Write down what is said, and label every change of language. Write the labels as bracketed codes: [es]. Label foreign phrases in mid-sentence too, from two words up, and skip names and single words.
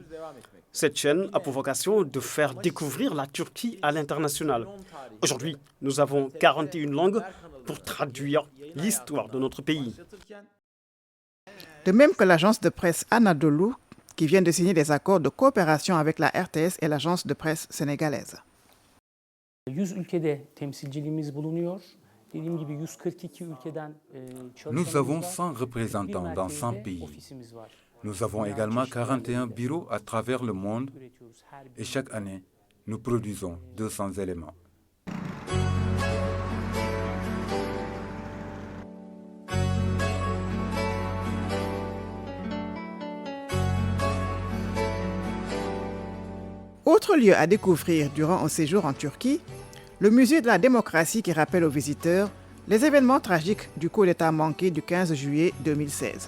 [fr] Cette chaîne a pour vocation de faire découvrir la Turquie à l'international. Aujourd'hui, nous avons 41 langues pour traduire l'histoire de notre pays. De même que l'agence de presse Anadolu, qui vient de signer des accords de coopération avec la RTS et l'agence de presse sénégalaise. [tr] 100 ülkede temsilciliğimiz bulunuyor. Dediğim gibi 142 ülkeden [fr] Nous avons 100 représentants dans 100 pays. Nous avons également 41 bureaux à travers le monde et chaque année, nous produisons 200 éléments. Autre lieu à découvrir durant un séjour en Turquie, le musée de la démocratie qui rappelle aux visiteurs les événements tragiques du coup d'État manqué du 15 juillet 2016.